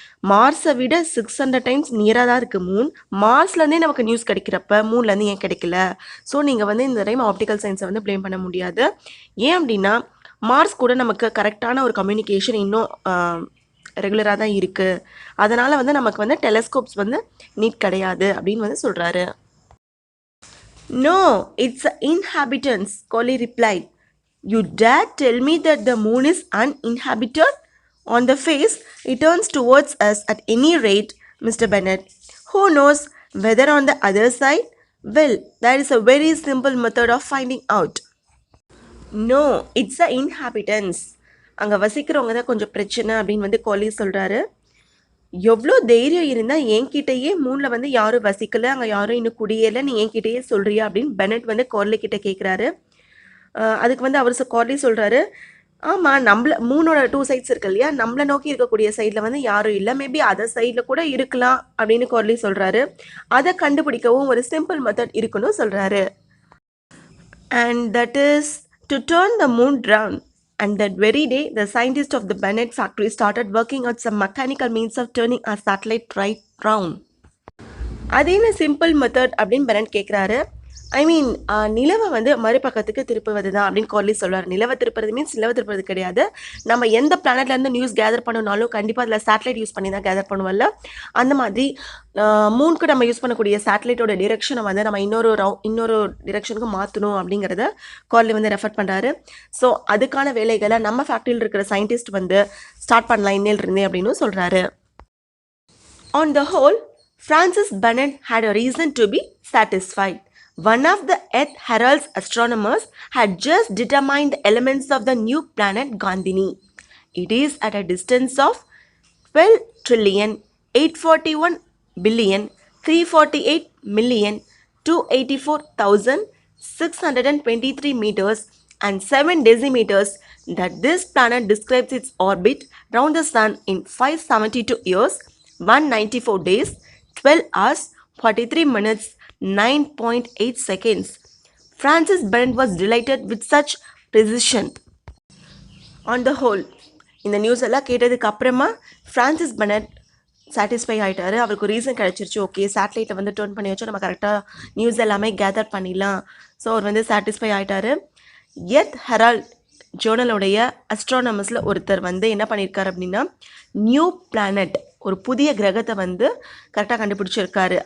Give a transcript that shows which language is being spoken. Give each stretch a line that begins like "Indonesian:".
Tamil: மார்ஸை விட 600 டைம்ஸ் நியராக தான் இருக்குது மூன். மார்ஸ்லேருந்தே நமக்கு நியூஸ் கிடைக்கிறப்ப மூன்லேருந்து ஏன் கிடைக்கல? ஸோ நீங்கள் வந்து இந்த டைம் ஆப்டிக்கல் சயின்ஸை வந்து ப்ளேம் பண்ண முடியாது. ஏன் அப்படின்னா மார்ஸ் கூட நமக்கு கரெக்டான ஒரு கம்யூனிகேஷன் இன்னும் ரெகுலராக தான் இருக்குது. அதனால் வந்து நமக்கு வந்து டெலஸ்கோப்ஸ் வந்து நீட் கிடையாது அப்படின்னு வந்து சொல்கிறாரு.
English: No, it's the inhabitants, Collie replied. You dare tell me that the moon is uninhabited? On the face, it turns towards us at any rate, Mr. Bennett. Who knows whether on the other side? Well, there is a very simple method of finding out. No, it's the inhabitants.
Tamil: அங்கே வசிக்கிறவங்க தான் கொஞ்சம் பிரச்சனை அப்படின்னு வந்து கோலி சொல்கிறாரு. எவ்வளோ தைரியம் இருந்தால் என்கிட்டயே மூணில் வந்து யாரும் வசிக்கலை, அங்கே யாரும் இன்னும் குடியேறலை, நீ என்கிட்டயே சொல்கிறியா அப்படின்னு பெனட் வந்து கோர்லி கிட்ட கேட்குறாரு. அதுக்கு வந்து அவர் கோர்லி சொல்கிறாரு, ஆமாம், மூணோட 2 சைட்ஸ் இருக்கு இல்லையா? நம்மளை நோக்கி இருக்கக்கூடிய சைடில் வந்து யாரும் இல்லை, மேபி அதர் சைடில் கூட இருக்கலாம் அப்படின்னு கோர்லி சொல்கிறாரு. அதை கண்டுபிடிக்கவும் ஒரு சிம்பிள் மெத்தட் இருக்குன்னு சொல்கிறாரு.
English: And that is to turn the moon round. And that very day, the scientists of the Bennett factory started working out some mechanical means of turning a satellite right round.
Tamil: அது என்ன simple method அப்படின்னு Bennett கேட்குறாரு. நிலவை வந்து மறுபக்கத்துக்கு திருப்புவது தான் அப்படின்னு கோர்லி சொல்கிறார். நிலவை திருப்புறது மீன்ஸ் நிலவை திருப்புறது கிடையாது. நம்ம எந்த பிளானட்லேருந்து நியூஸ் கேதர் பண்ணணும்னாலும் கண்டிப்பாக அதில் சேட்டலைட் யூஸ் பண்ணி தான் கேதர் பண்ணுவோம்ல. அந்த மாதிரி மூணுக்கு நம்ம யூஸ் பண்ணக்கூடிய சேட்டலைட்டோட டிரெக்ஷனை வந்து நம்ம இன்னொரு டிரெக்ஷனுக்கு மாற்றணும் அப்படிங்கிறத கோர்லி வந்து ரெஃபர் பண்ணுறாரு. ஸோ அதுக்கான வேலைகளை நம்ம ஃபேக்ட்ரியில் இருக்கிற சயின்டிஸ்ட் வந்து ஸ்டார்ட் பண்ணலாம் இன்னிலிருந்தே அப்படின்னு சொல்கிறாரு.
English: On the whole, Francis Bennett had a reason to be satisfied. One of the Earth Herald's astronomers had just determined the elements of the new planet Gandhini. It is at a distance of 12,841,348,284,623 meters and 7 decimeters that this planet describes its orbit round the sun in 572 years, 194 days, 12 hours, 43 minutes, 9.8 seconds. Francis Bennett was delighted with such precision. On the whole,
Tamil: இந்த news எல்லாம் கேட்டதுக்கு அப்புறமா Francis Bennett satisfy ஆகிட்டாரு. அவருக்கு reason கிடச்சிருச்சு. Okay, சேட்டலைட்டை வந்து turn பண்ணி வச்சோம், நம்ம கரெக்டாக நியூஸ் எல்லாமே கேதர் பண்ணிடலாம். ஸோ அவர் வந்து சாட்டிஸ்ஃபை ஆகிட்டாரு. எர்த் ஹெரால்ட் ஜேர்னலுடைய அஸ்ட்ரானமர்ஸில் ஒருத்தர் வந்து என்ன பண்ணியிருக்காரு அப்படின்னா நியூ பிளானட், ஒரு புதிய கிரகத்தை வந்து கரெக்டாக கண்டுபிடிச்சிருக்காரு.